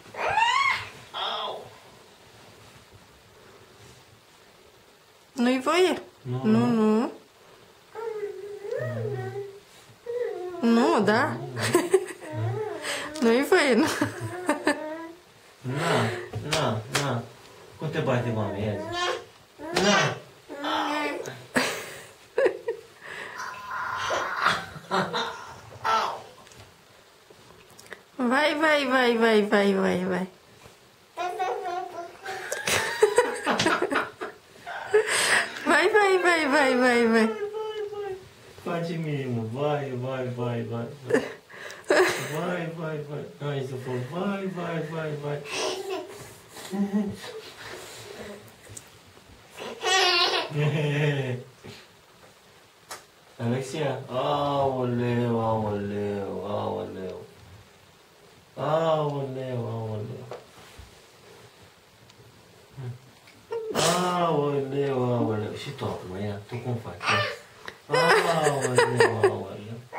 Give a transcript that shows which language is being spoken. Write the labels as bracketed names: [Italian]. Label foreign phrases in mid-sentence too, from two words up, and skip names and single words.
[Romanian] Nu-i voie? Nu, nu. Nu, da? Nu-i voie, nu? Na, na, na. Cum te bate mami? Ia zi. Na. Vai, vai, vai, vai, vai, vai, vai. Vai, vai, vai, vai, vai, vai. Face mimă. Vai, vai, vai, vai. Vai, vai, vai. Hai să fac. Vai, vai, vai, vai. Alexia? Aoleu, aoleu, aoleu. Aoleu, aoleu. Aoleu, aoleu. Și tu acum, ia, tu cum faci? Aoleu, aoleu.